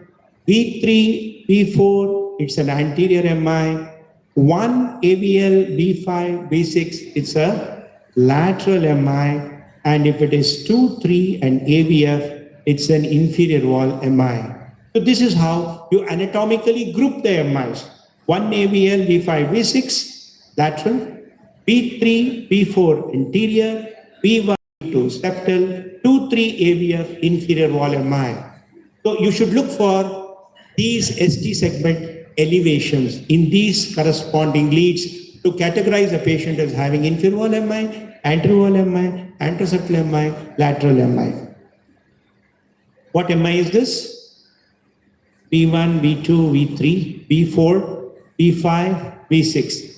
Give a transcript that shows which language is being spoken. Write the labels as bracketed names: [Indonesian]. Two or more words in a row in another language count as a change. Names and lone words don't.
[English] V3, V4, it's an anterior MI. 1 AVL, V5, V6, it's a lateral MI. And if it is 2, 3 and AVF, it's an inferior wall MI. So this is how you anatomically group the MIs. 1 AVL, V5, V6, lateral. V3, V4, anterior. V1, V2, septal. 2, 3 AVF, inferior wall MI. So you should look for these ST segment elevations in these corresponding leads to categorize a patient as having inferior wall MI, anterior wall MI, anteroseptal MI, lateral MI. What MI is this? V1, V2, V3, V4, V5, V6.